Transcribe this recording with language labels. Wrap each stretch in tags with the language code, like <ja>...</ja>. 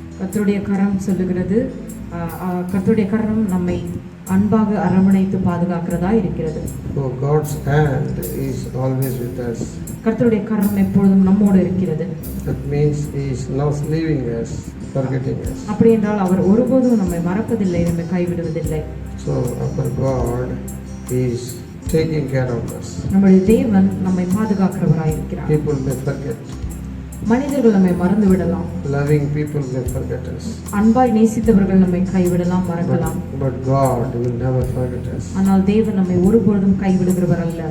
<ta>கர்த்தருடைய கரம் சொல்லுகிறது, கர்த்தருடைய கரம் நம்மை அன்பாக அரவணைத்து பாதுகாக்கிறதா இருக்கிறது.</ta> <en>So God's hand is always with us.</en> <ta>கர்த்தருடைய கரம் எப்பொழுதும் நம்மோடு இருக்கிறது.</ta> <en>That means He is not leaving us, forgetting us.</en> <ta>அப்படி என்றால் அவர் ஒருபோதும் நம்மை மறப்பதில்லை, நம்மை கைவிடுவதில்லை.</ta> <en>So our God is taking care of us.</en> <ta>நம்முடைய தேவன் நம்மை பாதுகாக்கிறவராய் இருக்கிறார்.</ta> <en>People may forget.</en> <ta>மனிதர்கள் நம்மை மறந்து விடலாம்,</ta> <en>Loving people may forget us.</en> <ta>அன்பாய் நேசித்தவர்கள் நம்மை கைவிடலாம், மறக்கலாம்.</ta> <en>But God will never forget us.</en> <ta>ஆனால் தேவன் நம்மை ஒருபொழுதும் கைவிடுகிறவர் அல்ல.</ta>